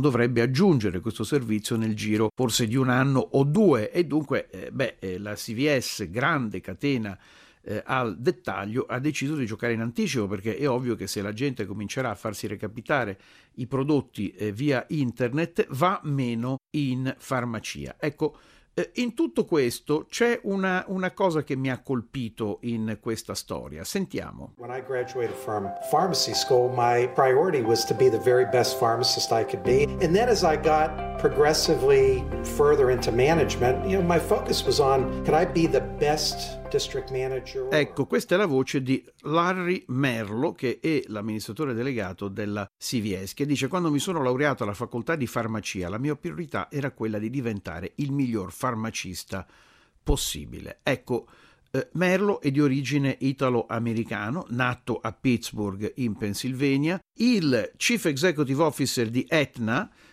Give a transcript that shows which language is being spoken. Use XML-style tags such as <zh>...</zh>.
<it>Dovrebbe aggiungere questo servizio nel giro forse di un anno o due, e dunque la CVS, grande catena al dettaglio, ha deciso di giocare in anticipo, perché è ovvio che se la gente comincerà a farsi recapitare i prodotti via internet, va meno in farmacia. Ecco, in tutto questo c'è una cosa che mi ha colpito in questa storia. Sentiamo.</it> <en>When I graduated from pharmacy school, my priority was to be the very best pharmacist I could be. And then as I got progressively further into management, you know, my focus was on, could I be the best district manager?</en> <it>Ecco, questa è la voce di Larry Merlo, che è l'amministratore delegato della CVS, che dice: quando mi sono laureato alla facoltà di farmacia, la mia priorità era quella di diventare il miglior farmacista possibile. Ecco, Merlo è di origine italo-americano, nato a Pittsburgh in Pennsylvania. Il chief executive officer di Aetna</it>